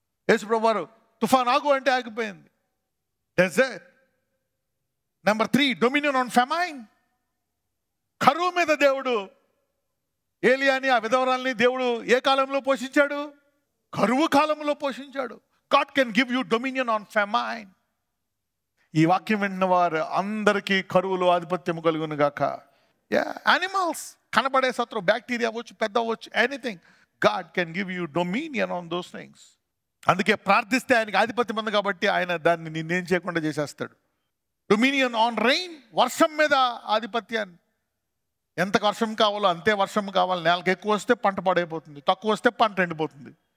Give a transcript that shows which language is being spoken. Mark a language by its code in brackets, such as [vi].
[te] యేసుప్రభువు వారు తుఫాన్ ఆగు అంటే ఆగిపోయింది. Dessert. [en] Number 3, dominion on famine. [te] కరువు మీద దేవుడు ఏలియాని, ఆ విధవరాల్ని దేవుడు ఏ కాలంలో పోషించాడు? కరువు కాలంలో పోషించాడు. [en] God can give you dominion on famine. [te] ఈ వాక్యం విన్న వారు అందరికీ కరువులో ఆధిపత్యం కలుగును గాక. యానిమల్స్, కనబడే శత్రువు, బ్యాక్టీరియా అవ్వచ్చు, పెద్ద అవ్వచ్చు, anything. [en] God can give you dominion on those things. [te] అందుకే ప్రార్థిస్తే ఆయనకి ఆధిపత్యం ఉంది కాబట్టి ఆయన దాన్ని నిన్నేం చేయకుండా చేసేస్తాడు. [en] dominion on rain, [te] వర్షం మీద ఆధిపత్యాన్ని. ఎంత వర్షం కావాలో అంతే వర్షం కావాలి. నెలకు ఎక్కువ వస్తే పంట పాడైపోతుంది, తక్కువ వస్తే పంట ఎండిపోతుంది.